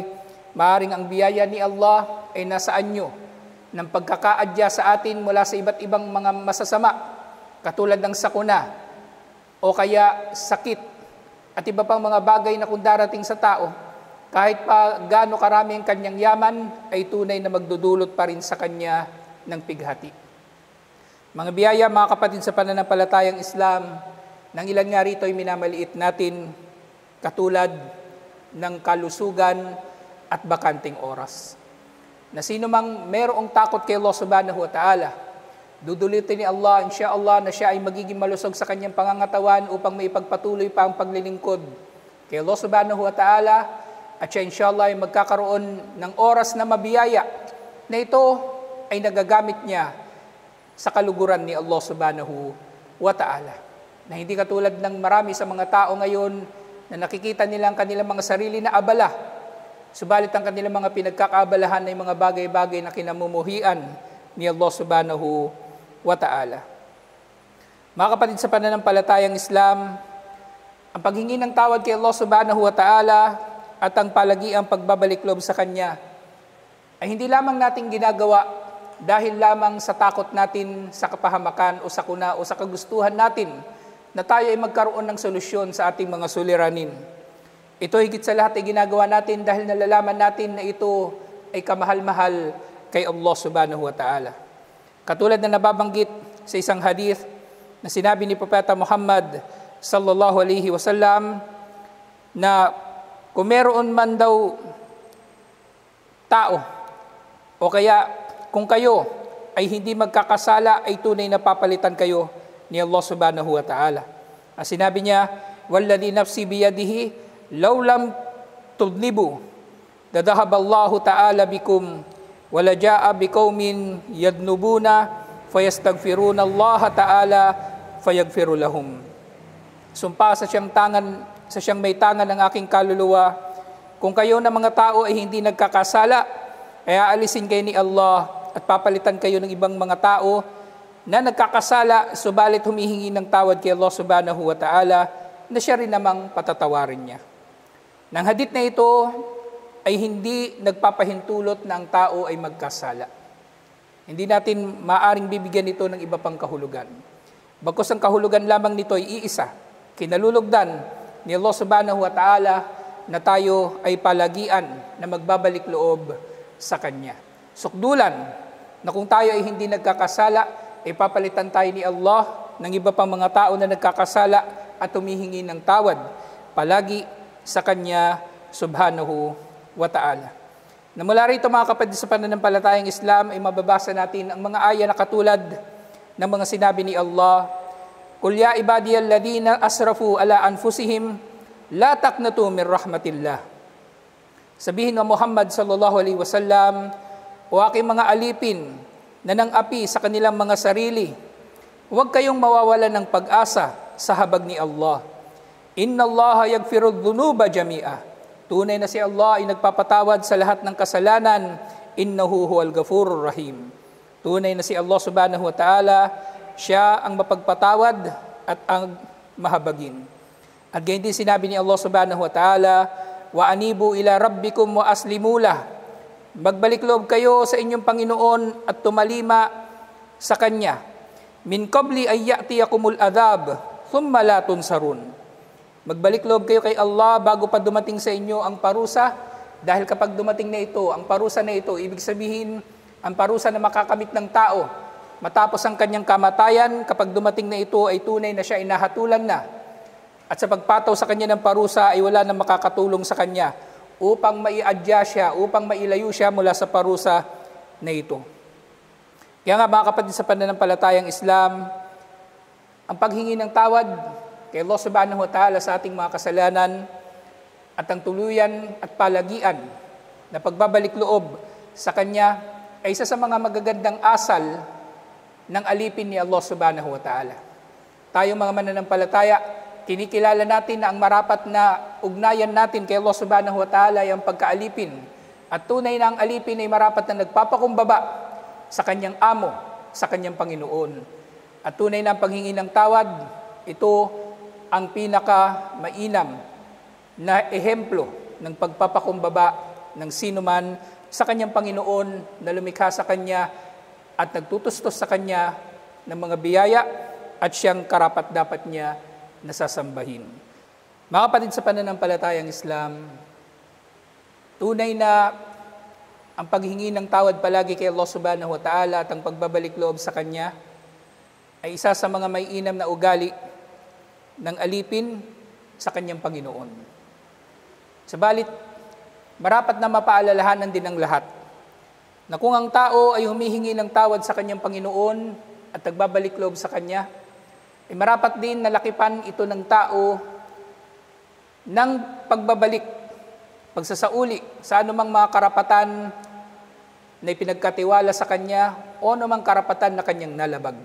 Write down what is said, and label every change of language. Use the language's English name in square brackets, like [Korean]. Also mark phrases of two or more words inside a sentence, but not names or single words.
[Filipino] Maaring ang biyaya ni Allah ay nasa anyo ng pagkakaadya sa atin mula sa iba't ibang mga masasama, katulad ng sakuna o kaya sakit at iba pang mga bagay na kung darating sa tao, kahit pa gaano karami ang kanyang yaman, ay tunay na magdudulot pa rin sa kanya ng pighati. Mga biyaya, mga kapatid sa pananampalatayang Islam, nang ilan nga rito ay minamaliit natin, katulad ng kalusugan at bakanting oras. Na sino mang merong takot kay Allah [Arabic] سبحانه وتعالى, [Filipino] dudulitin ni Allah, [Arabic] إن شاء الله, [Filipino] na siya ay magiging malusog sa kanyang pangangatawan upang maipagpatuloy pa ang paglilingkod kay Allah [Arabic] سبحانه وتعالى, [Filipino] at siya [Arabic] إن شاء الله [Filipino] ay magkakaroon ng oras na mabiyaya, na ito ay nagagamit niya sa kaluguran ni Allah [Arabic] سبحانه وتعالى. [Filipino] Na hindi katulad ng marami sa mga tao ngayon na nakikita nila ang kanilang mga sarili na abala Subalit ang kanilang mga pinagkakaabalahan ay mga bagay-bagay na kinamumuhian ni Allah [Arabic] سبحانه وتعالى. [Filipino] Mga kapatid sa pananampalatayang Islam, ang paghingi ng tawad kay Allah [Arabic] سبحانه وتعالى [Filipino] at ang palagiang pagbabalik loob sa Kanya ay hindi lamang natin ginagawa dahil lamang sa takot natin sa kapahamakan o sa kuna o sa kagustuhan natin na tayo ay magkaroon ng solusyon sa ating mga suliranin. Ito higit sa lahat ay ginagawa natin dahil nalalaman natin na ito ay kamahal-mahal kay Allah [Arabic] سبحانه وتعالى. [Filipino] Katulad na nababanggit sa isang hadith na sinabi ni Propeta Muhammad [Arabic] صلى الله عليه وسلم [Filipino] na kung meron man daw tao o kaya kung kayo ay hindi magkakasala ay tunay na papalitan kayo ni Allah [Arabic] سبحانه وتعالى. [Filipino] Ang sinabi niya, [Arabic] "والذي نفسي بيده لو لم تذنبوا لذهب الله تعالى بكم ولجاء بقوم يذنبون فيستغفرون الله تعالى فيغفر لهم." [Filipino] Sumpa sa siyang may tangan ng aking kaluluwa, kung kayo na mga tao ay hindi nagkakasala, ay aalisin kayo ni Allah at papalitan kayo ng ibang mga tao na nagkakasala, subalit humihingi ng tawad kay Allah [Arabic] سبحانه وتعالى [Filipino] na siya rin namang patatawarin niya. Nang hadith na ito ay hindi nagpapahintulot na ang tao ay magkasala. Hindi natin maaring bibigyan ito ng iba pang kahulugan. Bagkus ang kahulugan lamang nito ay iisa, kinalulugdan ni Allah [Arabic] سبحانه وتعالى [Filipino] na tayo ay palagian na magbabalik loob sa Kanya. Sukdulan na kung tayo ay hindi nagkakasala, ay papalitan tayo ni Allah ng iba pang mga tao na nagkakasala at humihingi ng tawad palagi sa Kanya [Arabic] سبحانه وتعالى. [Filipino] Na mula rito mga kapatid sa pananampalatayang Islam ay mababasa natin ang mga aya na katulad ng mga sinabi ni Allah, [Arabic] "قل يا عبادي الذين أسرفوا على أنفسهم لا تقنطوا من رحمة الله." [Filipino] Sabihin mo Muhammad [Arabic] صلى الله عليه وسلم, [Filipino] o aking mga alipin na nang api sa kanilang mga sarili, huwag kayong mawawalan ng pag-asa sa habag ni Allah. [Arabic] إن الله يغفر الذنوب جميعا. [Filipino] Tunay na si Allah ay nagpapatawad sa lahat ng kasalanan. [Arabic] إنه هو الغفور الرحيم. [Filipino] Tunay na si Allah [Arabic] سبحانه وتعالى, [Filipino] siya ang mapagpatawad at ang mahabagin. At gayon din sinabi ni Allah [Arabic] سبحانه وتعالى, "وأنيبوا إلى ربكم وأسلموا له." [Filipino] Magbalik loob kayo sa inyong Panginoon at tumalima sa Kanya. [Arabic] "من قبل أن يأتيكم العذاب ثم لا تنصرون." [Filipino] Magbalik loob kayo kay Allah bago pa dumating sa inyo ang parusa, dahil kapag dumating na ito, ang parusa na ito, ibig sabihin, ang parusa na makakamit ng tao, matapos ang kanyang kamatayan, kapag dumating na ito ay tunay na siya inahatulan na. At sa pagpataw sa kanya ng parusa ay wala na makakatulong sa kanya upang maiadya siya, upang mailayo siya mula sa parusa na ito. Kaya nga mga kapatid sa pananampalatayang Islam, ang paghingi ng tawad kay Allah [Arabic] سبحانه وتعالى [Filipino] sa ating mga kasalanan at ang tuluyan at palagian na pagbabalik loob sa Kanya ay isa sa mga magagandang asal ng alipin ni Allah [Arabic] سبحانه وتعالى. [Filipino] Tayo mga mananampalataya, kinikilala natin na ang marapat na ugnayan natin kay Allah [Arabic] سبحانه وتعالى [Filipino] ay ang pagkaalipin. At tunay na ang alipin ay marapat na nagpapakumbaba sa Kanyang amo, sa Kanyang Panginoon. At tunay na ang paghingi ng tawad, ito ang pinaka-mainam na ehemplo ng pagpapakumbaba ng sinuman sa Kanyang Panginoon na lumikha sa Kanya at nagtutustos sa Kanya ng mga biyaya at siyang karapat-dapat niya na sasambahin. Mga kapatid sa pananampalatayang Islam, tunay na ang paghingi ng tawad palagi kay Allah [Arabic] سبحانه وتعالى [Filipino] at ang pagbabalik loob sa Kanya ay isa sa mga may inam na ugali ng alipin sa Kanyang Panginoon. Sabalit, marapat na mapaalalahanan din ng lahat na kung ang tao ay humihingi ng tawad sa Kanyang Panginoon at nagbabalik loob sa Kanya, ay marapat din na lakipan ito ng tao ng pagbabalik, pagsasauli sa anumang mga karapatan na ipinagkatiwala sa Kanya o anumang karapatan na Kanyang nalabag.